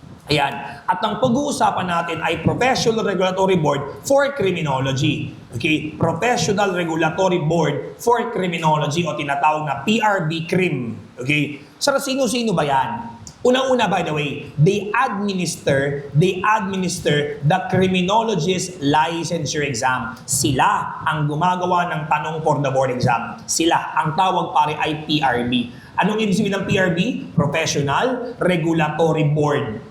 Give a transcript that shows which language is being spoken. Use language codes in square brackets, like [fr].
[tl] Ayan. At ang pag-uusapan natin ay Professional Regulatory Board for Criminology. Okay? Professional Regulatory Board for Criminology o tinatawag na PRB-CRIM. Okay? Sir, sino-sino ba yan? Unang-una, [en] by the way, they administer the criminologist licensure exam. [tl] Sila ang gumagawa ng tanong [en] for the board exam. [tl] Sila. Ang tawag pare ay PRB. Anong ibig sabihin ng PRB? [en] Professional Regulatory Board.